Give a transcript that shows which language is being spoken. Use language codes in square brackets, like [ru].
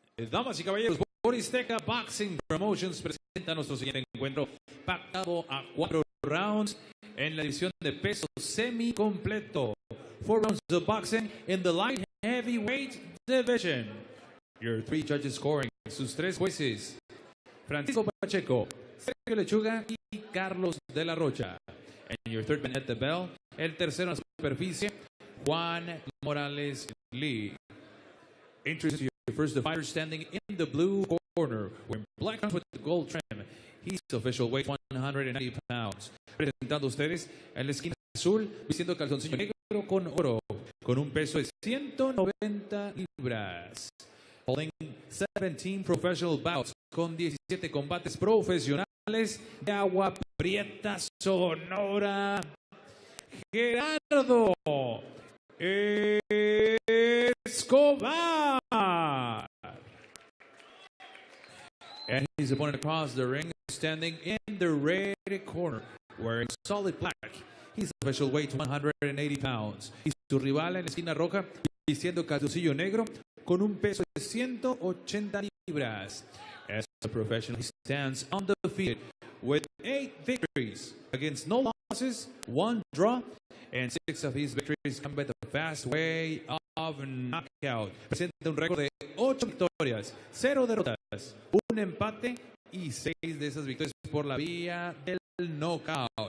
[es] Damas y caballeros, Boristeca Boxing Promotions presenta nuestro siguiente encuentro pactado a 4 rounds en la división de peso semi-completo. [en] 4 rounds of boxing in the light heavyweight division. Your 3 judges scoring, [es] sus 3 jueces, Francisco Pacheco, Sergio Lechuga y Carlos de la Rocha. [en] And your third man at the bell, [es] el tercero en la superficie, [en] Juan Morales Lee. Introduce you first the fighter standing in the blue corner, wearing black trunks with the gold trim. He's official weight 190 pounds. [es] Presentando a ustedes en la esquina azul, vistiendo calzoncillo negro con oro, con un peso de 190 libras. [en] Holding 17 professional bouts, [es] con 17 combates profesionales de Agua Prieta, Sonora, Gerardo Escobar. [en] And his opponent across the ring, standing in the red corner, wearing solid black. He's official weight 180 pounds. [es] Y su rival en la esquina roja, vistiendo calzoncillo negro, con un peso de 180 libras. [en] As a professional, he stands undefeated with 8 victories against no losses, 1 draw, and 6 of his victories come by the fast way of knockout. [es] Presenta un récord de 8 victorias, 0 derrotas, 1 empate y 6 de esas victorias por la vía del knockout.